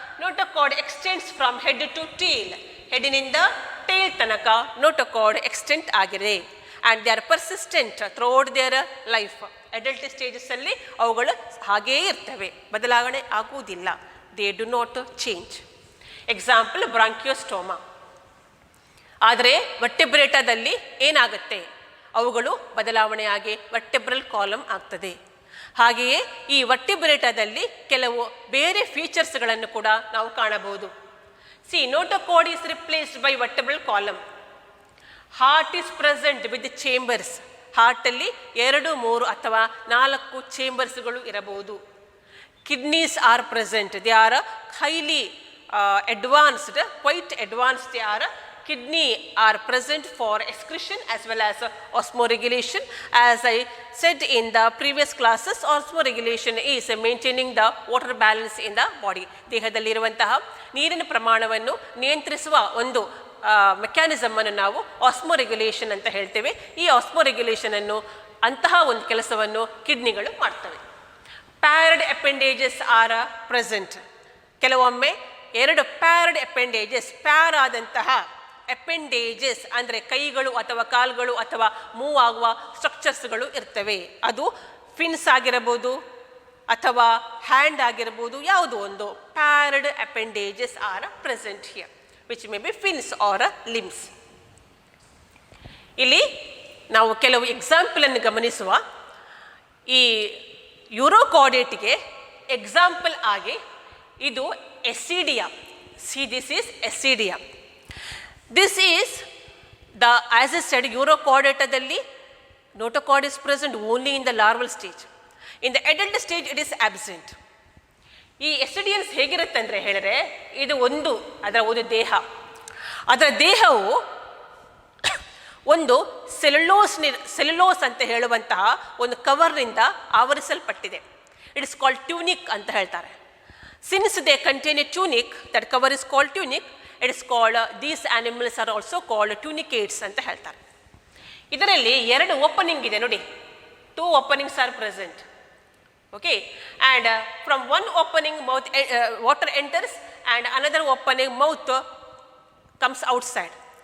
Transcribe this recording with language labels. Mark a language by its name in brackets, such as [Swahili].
[English] Notochord extends from head to tail. [Kannada] Headininda tail tanaka notochord extend agire. [English] And they are persistent throughout their life. [Kannada] Adult stages alli avugalu hage irtave, ಬದಲಾವಣೆ ಆಗುವುದಿಲ್ಲ. [English] They do not change. Example Branchiostoma. [Kannada] ಆದರೆ ವರ್ಟೆಬ್ರೇಟಾದಲ್ಲಿ ಏನಾಗುತ್ತೆ, ಅವುಗಳು ಬದಲಾವಣೆಯಾಗಿ ವರ್ಟೆಬ್ರಲ್ column ಆಗ್ತದೆ. ಹಾಗೆಯೇ ಈ ವರ್ಟೆಬ್ರೇಟಾದಲ್ಲಿ ಕೆಲವು ಬೇರೆ ಫೀಚರ್ಸ್ಗಳನ್ನು ಕೂಡ ನಾವು ಕಾಣಬಹುದು. [English] Notochord is replaced by vertebral column. Heart is present with chambers. [Kannada] ಹಾರ್ಟಲ್ಲಿ 2, 3 ಅಥವಾ 4 ಚೇಂಬರ್ಸ್ಗಳು ಇರಬಹುದು. [English] Kidneys are present. They are highly advanced, quite advanced. They are kidney are present for excretion as well as osmoregulation. As I said in the previous classes, osmoregulation is maintaining the water balance in the body. [Kannada] ದೇಹದಲ್ಲಿರುವಂತಹ ನೀರಿನ ಪ್ರಮಾಣವನ್ನು ನಿಯಂತ್ರಿಸುವ ಒಂದು mechanism ಅನ್ನು ನಾವು ಆಸ್ಮೋರೆಗ್ಯುಲೇಷನ್ ಅಂತ ಹೇಳ್ತೇವೆ. ಈ ಆಸ್ಮೋರೆಗ್ಯುಲೇಷನ್ ಅನ್ನು ಅಂತಹ ಒಂದು ಕೆಲಸವನ್ನು ಕಿಡ್ನಿಗಳು ಮಾಡ್ತವೆ. [English] Paired appendages are present. [Kannada] ಕೆಲವೊಮ್ಮೆ 2 ಪ್ಯಾರ್ಡ್ ಅಪೆಂಡೇಜಸ್, ಪ್ಯಾರ್ ಆದಂತಹ ಅಪೆಂಡೇಜಸ್ ಅಂದರೆ ಕೈಗಳು ಅಥವಾ ಕಾಲುಗಳು ಅಥವಾ ಮೂವ್ ಆಗುವ ಸ್ಟ್ರಕ್ಚರ್ಸ್ಗಳು ಇರ್ತವೆ. ಅದು ಫಿನ್ಸ್ ಆಗಿರಬಹುದು ಅಥವಾ ಹ್ಯಾಂಡ್ ಆಗಿರಬಹುದು, ಯಾವುದೋ ಒಂದು [English] Paired appendages are present here, which may be fins or limbs. [Kannada] ಇಲ್ಲಿ ನಾವು ಕೆಲವು ಎಕ್ಸಾಂಪಲನ್ನು ಗಮನಿಸುವ. ಈ ಯೂರೋಕಾರ್ಡೇಟ್ಗೆ ಎಕ್ಸಾಂಪಲ್ ಆಗಿ ಇದು Ascidia. [English] See, this is Ascidia. This is the, as I said, ಯೂರೋಕಾರ್ಡೇಟಾದಲ್ಲಿ notochord is present only in the larval stage. In the adult stage it is absent. [Kannada] ಈ ಎಸ್ಸಿಡಿಯನ್ಸ್ ಹೇಗಿರುತ್ತೆ ಅಂದರೆ ಹೇಳಿದ್ರೆ, ಇದು ಅದರ ಒಂದು ದೇಹ. ಅದರ ದೇಹವು ಒಂದು ಸೆಲ್ಯುಲೋಸ್ ಅಂತ ಹೇಳುವಂತಹ ಒಂದು ಕವರ್ನಿಂದ ಆವರಿಸಲ್ಪಟ್ಟಿದೆ. [English] it is called tunic [Kannada] ಅಂತ ಹೇಳ್ತಾರೆ. [English] Since they contain a tunic, that cover is called tunic. It is called, these animals are also called tunicates [Kannada] ಅಂತ ಹೇಳ್ತಾರೆ. ಇದರಲ್ಲಿ 2 ಓಪನಿಂಗ್ ಇದೆ ನೋಡಿ. [English] 2 openings are present. Okay, and from one opening mouth water enters and another opening mouth comes outside.